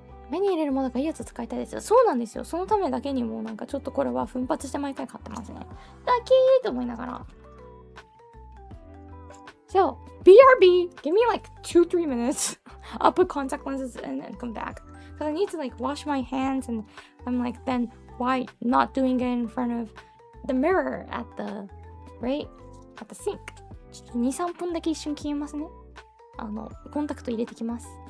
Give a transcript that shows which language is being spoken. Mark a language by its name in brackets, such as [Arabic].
[Japanese] 目に入れるものがいいやつ使いたいですよ。そうなんですよ。そのためだけにもなんかちょっとこれは奮発して毎回買ってますね。だけーと思いながら。 [English] So, BRB, give me like 2-3 minutes. I'll put contact lenses in and come back. Because I need to like wash my hands and I'm like, then why not doing it in front of the mirror at the, right? At the sink. [Japanese] ちょっと2、3分だけ一瞬消えますね。コンタクト入れてきます。